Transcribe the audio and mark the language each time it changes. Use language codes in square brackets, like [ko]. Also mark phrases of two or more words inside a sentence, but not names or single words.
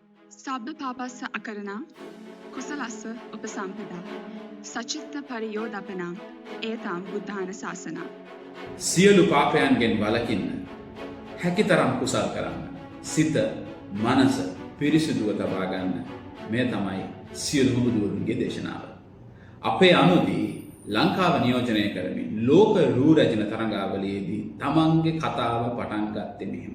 [pi] සබ්බ පාපස්ස අකරණා කුසලස්ස උපසම්පදා සචිත්ත පරියෝදපනං ඒතම් බුද්ධාන ශාසනා. [si] සියලු පාපයන්ගෙන් වළකින්න හැකිතරම් කුසල් කරන්න. සිත මනස පිරිසිදුව තබා ගන්න. මේ තමයි සියලුම බුදුවරුන්ගේ දේශනාව. අපේ අනුදී ලංකාව නියෝජනය කරමින් ලෝක රූ රැජින තරඟාවලියේදී තමන්ගේ කතාව පටන් ගත්තේ මෙහෙම.